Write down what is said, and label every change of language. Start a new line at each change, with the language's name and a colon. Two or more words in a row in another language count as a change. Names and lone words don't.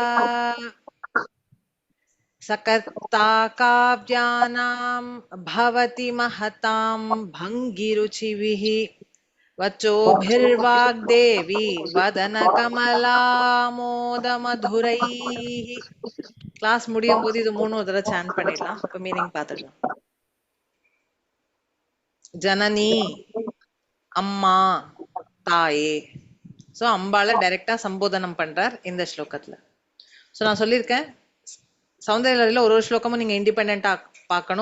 Sanskrit: सकर्ता काव्यानां भवति महतां भङ्गिरुचिभिः वचोभिर्वाग्देवी वदन कमलामोदमधुरैः.
Tamil: கிளாஸ் முடியும் போது இது 3 தடவை சாண்ட் பண்ணிடலாம். இப்ப மீனிங் பார்த்துடலாம். ஜனனி, அம்மா, தாயே. சோ அம்பாள டைரக்டா சம்போதனம் பண்றார் இந்த ஸ்லோகத்துல. சோ நான் சொல்லியிருக்கேன், சௌந்தர்யலஹரியில ஒரு ஸ்லோகமும் நீங்க இண்டிபெண்டா பார்க்கணும்.